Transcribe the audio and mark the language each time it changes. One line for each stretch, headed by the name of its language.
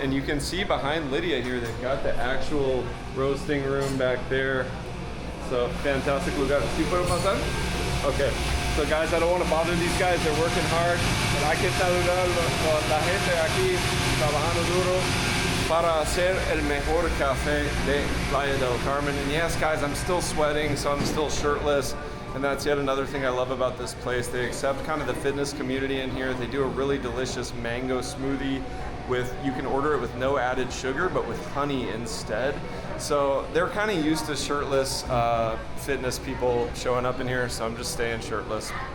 English: And you can see behind Lydia here, they've got the actual roasting room back there. So fantastic lugar.
Spanish: ¿Sí puedo pasar?
English: Okay. So guys, I don't want to bother these guys. They're working hard. But
Spanish: hay que saludar a la gente aquí trabajando duro para hacer el mejor café de Playa del Carmen.
English: And yes, guys, I'm still sweating, so I'm still shirtless. And that's yet another thing I love about this place. They accept kind of the fitness community in here. They do a really delicious mango smoothie with, you can order it with no added sugar, but with honey instead. So they're kind of used to shirtless fitness people showing up in here, so I'm just staying shirtless.